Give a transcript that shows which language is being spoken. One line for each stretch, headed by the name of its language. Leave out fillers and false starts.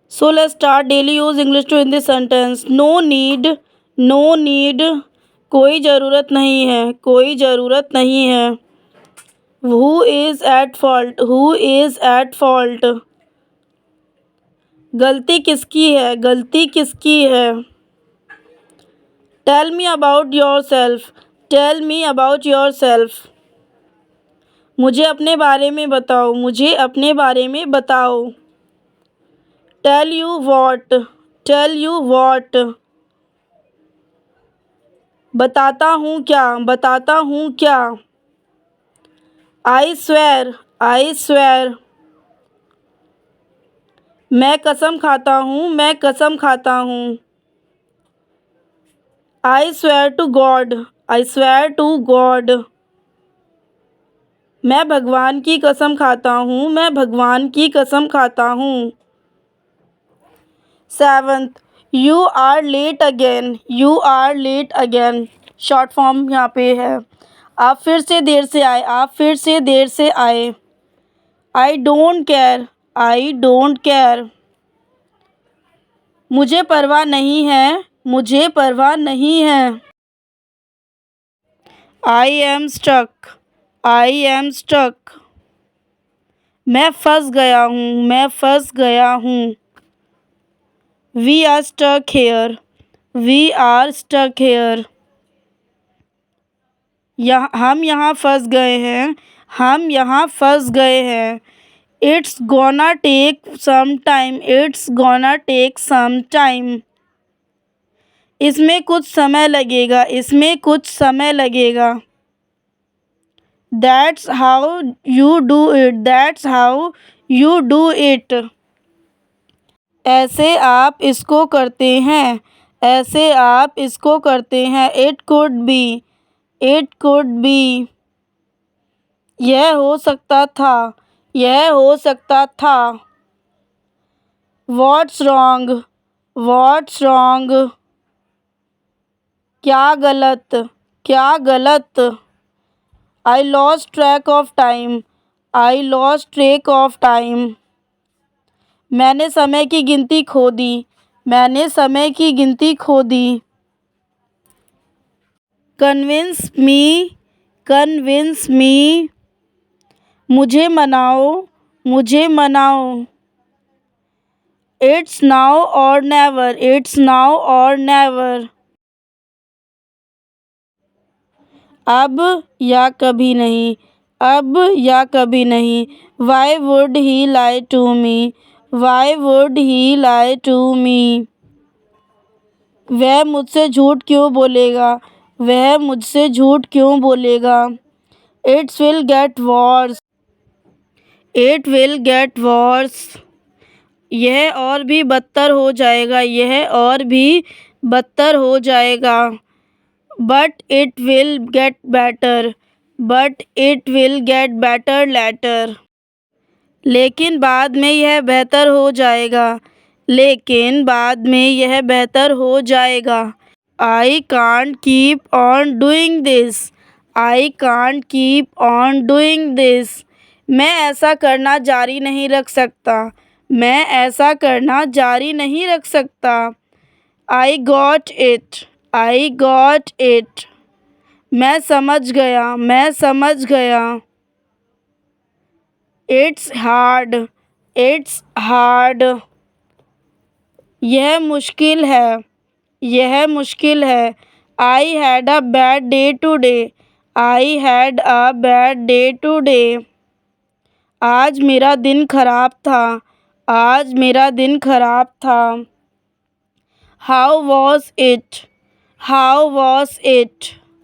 English: So let's start daily use English to in this sentence. No need, no need.
Hindi: कोई ज़रूरत नहीं है, कोई ज़रूरत नहीं है.
English: Who is at fault? Who is at fault?
Hindi: गलती किसकी है, गलती किसकी है.
English: Tell me about yourself. Tell me about yourself.
Hindi: मुझे अपने बारे में बताओ, मुझे अपने बारे में बताओ.
English: Tell you what? Tell you what?
Hindi: बताता हूँ क्या, बताता हूँ क्या.
English: I swear, I swear.
Hindi: मैं कसम खाता हूँ, मैं कसम खाता हूँ.
English: I swear to God, I swear to God.
Hindi: मैं भगवान की कसम खाता हूँ, मैं भगवान की कसम खाता हूँ.
English: 7th, you are late again, you are late again.
Hindi: Short form यहाँ पे है. आप फिर से देर से आए, आप फिर से देर से आए.
English: I don't care, I don't care.
Hindi: मुझे परवाह नहीं है, मुझे परवाह नहीं है.
English: I am stuck, I am stuck.
Hindi: मैं फंस गया हूँ, मैं फंस गया हूँ.
English: We are stuck here, we are stuck here.
Hindi: हम यहाँ फंस गए हैं, हम यहाँ फंस गए हैं.
English: It's gonna take some time, it's gonna take some time.
Hindi: इसमें कुछ समय लगेगा, इसमें कुछ समय लगेगा.
English: That's how you do it, that's how you do it.
Hindi: ऐसे आप इसको करते हैं, ऐसे आप इसको करते हैं.
English: It could be, it could be.
Hindi: यह हो सकता था, यह हो सकता था.
English: What's wrong, what's wrong.
Hindi: क्या गलत, क्या गलत.
English: I lost track of time, I lost track of time.
Hindi: मैंने समय की गिनती खो दी, मैंने समय की गिनती खो दी.
English: Convince me, convince me.
Hindi: मुझे मनाओ, मुझे मनाओ.
English: It's now or never, it's now or never.
Hindi: अब या कभी नहीं, अब या कभी नहीं.
English: Why would he lie to me? Why would he lie to me?
Hindi: वह मुझसे झूठ क्यों बोलेगा, वह मुझसे झूठ क्यों बोलेगा.
English: It will get worse, it will get worse.
Hindi: यह और भी बदतर हो जाएगा, यह और भी बदतर हो जाएगा.
English: But it will get better, but it will get better later.
Hindi: लेकिन बाद में यह बेहतर हो जाएगा, लेकिन बाद में यह बेहतर हो जाएगा.
English: I can't keep on doing this, I can't keep on doing this.
Hindi: मैं ऐसा करना जारी नहीं रख सकता, मैं ऐसा करना जारी नहीं रख सकता.
English: I got it, I got it.
Hindi: मैं समझ गया, मैं समझ गया.
English: It's hard, it's hard.
Hindi: यह मुश्किल है, यह मुश्किल है.
English: I had a bad day today, I had a bad day today.
Hindi: आज मेरा दिन खराब था, आज मेरा दिन खराब था.
English: How was it, how was it.